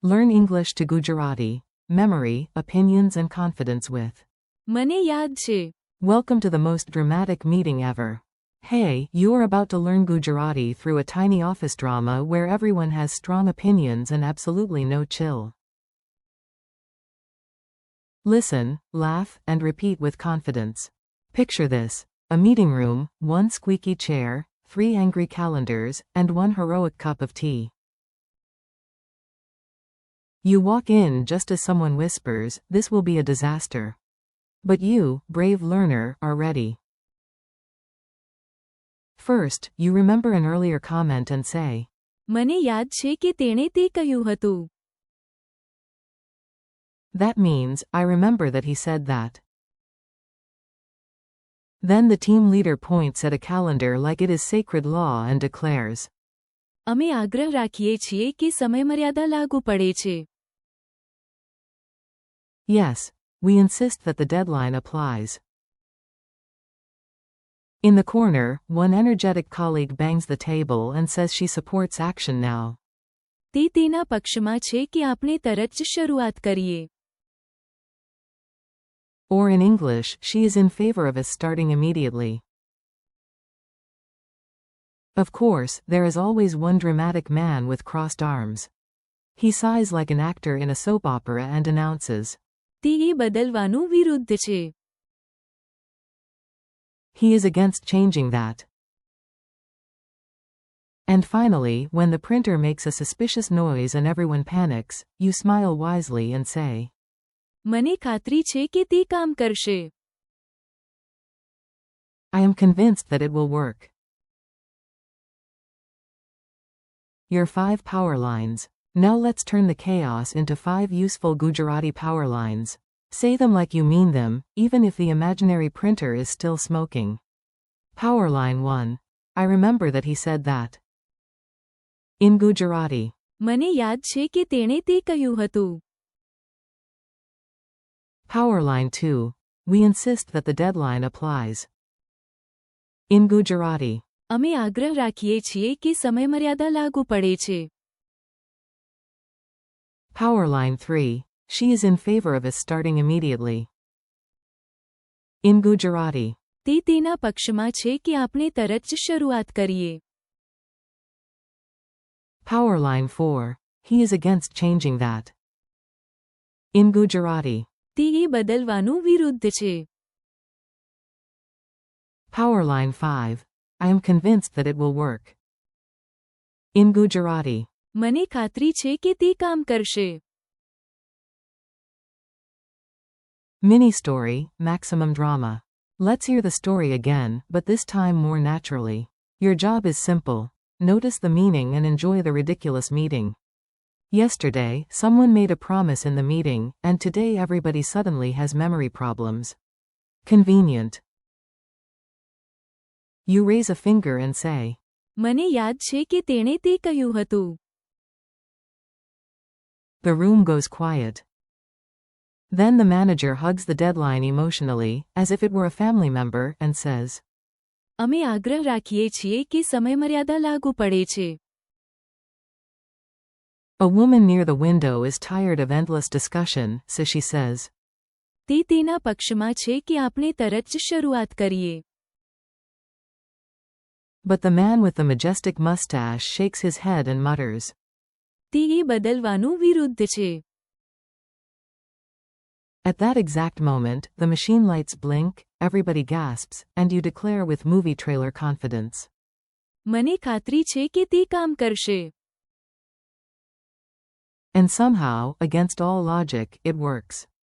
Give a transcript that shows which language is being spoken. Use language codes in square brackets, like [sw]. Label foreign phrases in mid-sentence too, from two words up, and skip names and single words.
[en] Learn English to Gujarati. Memory, opinions and confidence with. [gu] મને યાદ છે. [en] Welcome to the most dramatic meeting ever. Hey, you are about to learn Gujarati through a tiny office drama where everyone has strong opinions and absolutely no chill. Listen, laugh, and repeat with confidence. Picture this: a meeting room, one squeaky chair, 3 angry calendars, and 1 heroic cup of tea. You walk in just as someone whispers, "This will be a disaster." But you, brave learner, are ready. First, you remember an earlier comment and say, [gu] મને યાદ છે કે તેણે તે કહ્યું હતું. [en] That means, I remember that he said that. Then the team leader points at a calendar like it is sacred law and declares, [gu] અમે આગ્રહ રાખીએ છીએ કે સમયમર્યાદા લાગુ પડે છે. [en] Yes, we insist that the deadline applies. In the corner, one energetic colleague bangs the table and says she supports action now. [gu] તે તેના પક્ષમાં છે કે આપણે તરત જ શરૂઆત કરીએ. [en] Or in English, she is in favor of us starting immediately. Of course, there is always one dramatic man with crossed arms. He sighs like an actor in a soap opera and announces, [gu] તે એ બદલવાનું વિરુદ્ધ છે. [en] he is against changing that. And finally, when the printer makes a suspicious noise and everyone panics, you smile wisely and say, [gu] મને ખાતરી છે કે તે કામ કરશે. [en] I am convinced that it will work. Your 5 power lines. Now let's turn the chaos into 5 useful Gujarati power lines. Say them like you mean them, even if the imaginary printer is still smoking. Power line 1. I remember that he said that. In Gujarati. [gu] મને યાદ છે કે તેણે તે કહ્યું હતું. [en] Power line 2. We insist that the deadline applies. In Gujarati. [gu] અમે આગ્રહ રાખીએ છીએ કે સમયમર્યાદા લાગુ પડે છે. [en] Power line 3. She is in favor of us starting immediately. In Gujarati. [gu] તે તેના પક્ષમાં છે કે આપણે તરત જ શરૂઆત કરીએ. [en] Power line 4. He is against changing that. In Gujarati. [gu] તે એ બદલવાનું વિરુદ્ધ છે. [en] Power line 5. I am convinced that it will work. In Gujarati. [gu] મને ખાતરી છે કે તે કામ કરશે. [en] Mini story, maximum drama. Let's hear the story again, but this time more naturally. Your job is simple. Notice the meaning and enjoy the ridiculous meeting. Yesterday, someone made a promise in the meeting, and today everybody suddenly has memory problems. Convenient. You raise a finger and say, [gu] મને યાદ છે કે તેણે તે કહ્યું હતું. [en] The room goes quiet. Then the manager hugs the deadline emotionally, as if it were a family member, and says, [gu] અમે આગ્રહ રાખીએ છીએ કે સમયમર્યાદા લાગુ પડે છે. [en] A woman near the window is tired of endless discussion, so she says, [gu] તે તેના પક્ષમાં છે કે આપણે તરત જ શરૂઆત કરીએ. [en] But the man with the majestic mustache shakes his head and mutters, [gu] તે એ બદલવાનું વિરુદ્ધ છે. [en] At that exact moment, the machine lights blink, everybody gasps, and you declare with movie trailer confidence, [gu] મને ખાતરી છે કે તે કામ કરશે. [en] And somehow, against all logic, it works.